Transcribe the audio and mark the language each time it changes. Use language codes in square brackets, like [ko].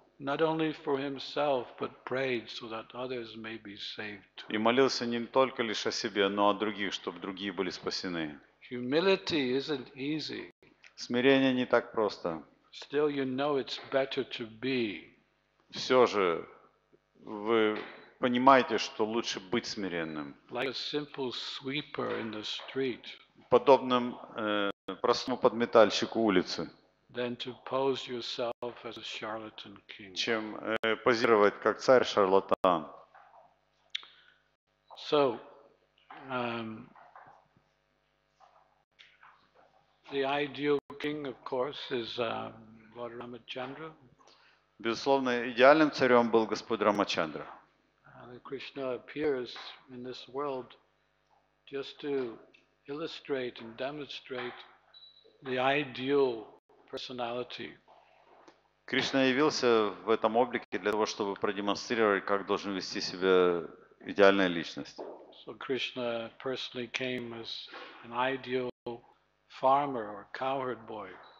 [en] not only for himself, but prayed so that others may be saved. [ru] и молился не только лишь о себе, но о других, чтобы другие были спасены. [en] Humility isn't easy. [ru] Смирение не так просто. [en] Still, you know it's better to be [ru] Все же вы понимаете, что лучше быть смиренным, [en] like a simple sweeper in the street, [ru] подобным простому подметальщику улицы, [en] than to pose yourself as a charlatan king. [ru] чем позировать как царь-шарлатан. [en] So, the ideal king, of course, is Lord Ramachandra. [ru] Безусловно, идеальным царем был Господь Рамачандра. [en] Krishna appears in this world just to illustrate and demonstrate the ideal personality. [ru] Кришна явился в этом облике для того, чтобы продемонстрировать, как должен вести себя идеальная личность. [en] So Krishna personally came as an ideal farmer or cowherd boy.